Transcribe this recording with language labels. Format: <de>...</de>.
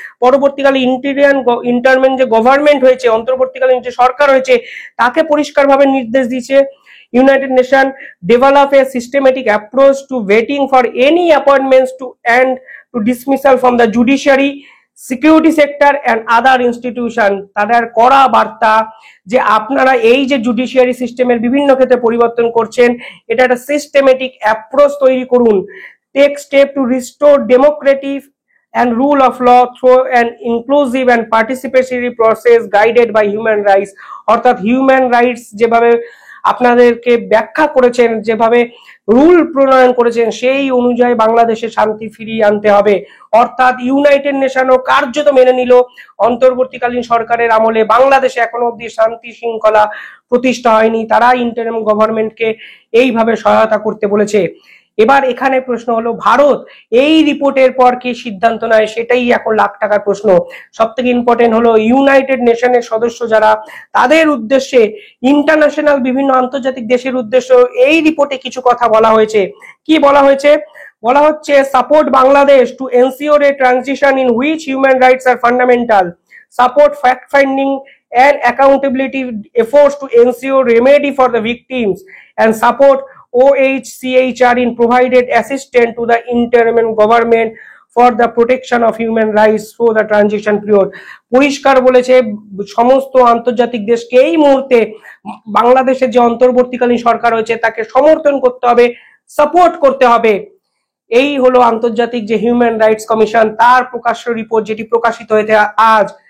<bn>পরবর্তীকালে ইন্টারমেন যে গভর্নমেন্ট হয়েছে, অন্তর্বর্তীকালীন যে সরকার হয়েছে, তাকে পরিষ্কারভাবে নির্দেশ দিয়েছে</bn> <en>United Nations develop a systematic approach to vetting for any appointments to and to dismissal from the judiciary, security sector and other institution.</en> <bn>তাদের কড়া বার্তা যে আপনারা এই যে জুডিশিয়ারি সিস্টেমের বিভিন্ন ক্ষেত্রে পরিবর্তন করছেন, এটা একটা সিস্টেমেটিক অ্যাপ্রোচ তৈরি করুন।</bn> <en>Take step to restore democratic and rule of law through an inclusive and participatory process guided by human rights।</en> <bn>অর্থাৎ হিউম্যান রাইটস যেভাবে আপনাদেরকে ব্যাখ্যা করেছেন, যেভাবে রুল প্রণয়ন করেছেন, সেই অনুযায়ী বাংলাদেশে শান্তি ফিরিয়ে আনতে হবে। অর্থাৎ ইউনাইটেড নেশনও কার্যত মেনে নিল অন্তর্বর্তীকালীন সরকারের আমলে বাংলাদেশে এখনো অব্দি শান্তি শৃঙ্খলা প্রতিষ্ঠা হয়নি। তারা ইন্টারিম গভর্নমেন্টকে এইভাবে সহায়তা করতে বলেছে। এবার এখানে প্রশ্ন হলো, ভারত এই রিপোর্টের পর কি সিদ্ধান্ত নেয়, সেটাই এখন লাখ টাকার প্রশ্ন। সব থেকে ইম্পর্টেন্ট হলো ইউনাইটেড নেশনের সদস্য যারা, তাদের উদ্দেশ্যে ইন্টারন্যাশনাল বিভিন্ন আন্তর্জাতিক দেশের উদ্দেশ্যে এই রিপোর্টে কিছু কথা বলা হয়েছে। কি বলা হয়েছে? বলা হচ্ছে</bn> <en>Support Bangladesh to ensure a transition in which human rights are fundamental, support fact finding and accountability efforts to ensure remedy for the victims, and support OHCHR in provided assistance to the interim government for the protection of human rights through the transition period।</en> <bn>পরিষ্কার বলেছে সমস্ত আন্তর্জাতিক দেশকে এই মুহূর্তে বাংলাদেশের যে অন্তর্বর্তীকালীন সরকার হয়েছে তাকে সমর্থন করতে হবে, সাপোর্ট করতে হবে। এই হলো আন্তর্জাতিক যে হিউম্যান রাইটস কমিশন তার প্রকাশ্য রিপোর্ট, যেটি প্রকাশিত হয়েছে আজ।</bn>